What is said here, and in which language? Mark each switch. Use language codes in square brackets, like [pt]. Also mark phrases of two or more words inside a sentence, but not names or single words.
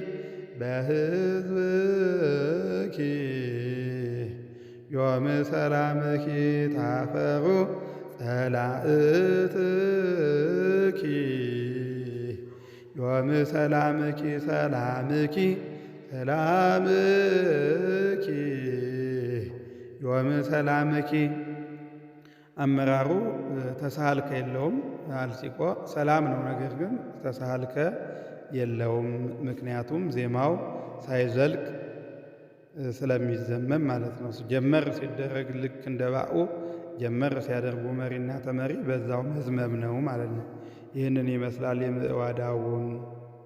[gez] በሕዝብኪ ዮም ሰላምኪ ታፈሩ ጸላእትኪ ዮም ሰላምኪ ሰላምኪ ሰላምኪ ዮም ሰላምኪ [am] አመራሩ ተሳልከ የለውም። አልሲቆ ሰላም ነው። ነገር ግን ተሳልከ የለውም። ምክንያቱም ዜማው ሳይዘልቅ ስለሚዘመም ማለት ነው። ጀመር ሲደረግ ልክ እንደ ባኡ ጀመር ሲያደርጉ መሪና ተመሪ በዛው መዝመም ነው ማለት ነው። ይህንን ይመስላል የምዕዋዳውን